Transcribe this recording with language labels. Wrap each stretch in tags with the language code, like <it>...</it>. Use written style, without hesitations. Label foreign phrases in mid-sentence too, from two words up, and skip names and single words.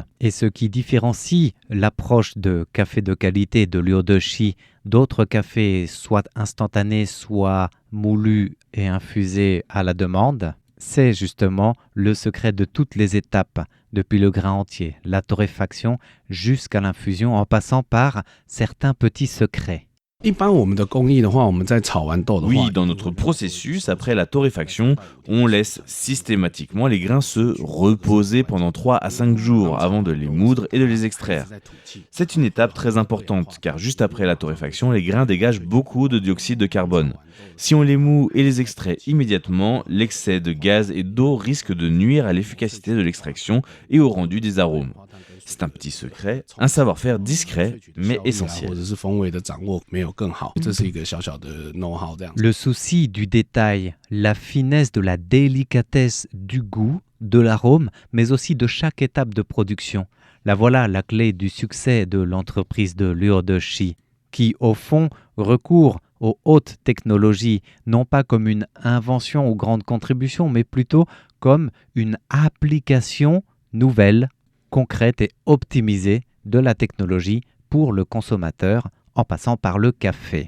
<fr>Et ce qui différencie l'approche de café de qualité de Liu Deshi d'autres cafés soit instantanés, soit moulus et infusés à la demande, c'est justement le secret de toutes les étapes, depuis le grain entier, la torréfaction, jusqu'à l'infusion, en passant par certains petits secrets.</fr> <zh>一般我们的工艺的话，我们在炒完豆的话，</zh> <fr>Oui, dans notre processus, après la torréfaction, on laisse systématiquement les grains se reposer pendant 3 à 5 jours avant de les moudre et de les extraire. C'est une étape très importante car juste après la torréfaction, les grains dégagent beaucoup de dioxyde de carbone. Si on les moud et les extrait immédiatement, l'excès de gaz et d'eau risque de nuire à l'efficacité de l'extraction et au rendu des arômes. C'est un petit secret, un savoir-faire discret mais</fr> <zh>或</zh> <fr>essentiel.</fr> <zh>者是风味的掌握没有更好，这是一个小小的</zh> <en>know how</en> <zh>这样。</zh> <fr>Le souci du détail, la finesse de la délicatesse du goût, de l'arôme, mais aussi de chaque étape de production. Là voilà la clé du succès de l'entreprise de Liu Deshi, qui au fond recourt aux hautes technologies, non pas comme une invention ou grande contribution, mais plutôt comme une application nouvelle, concrète et optimisée de la technologie pour le consommateur en passant par le café.</fr>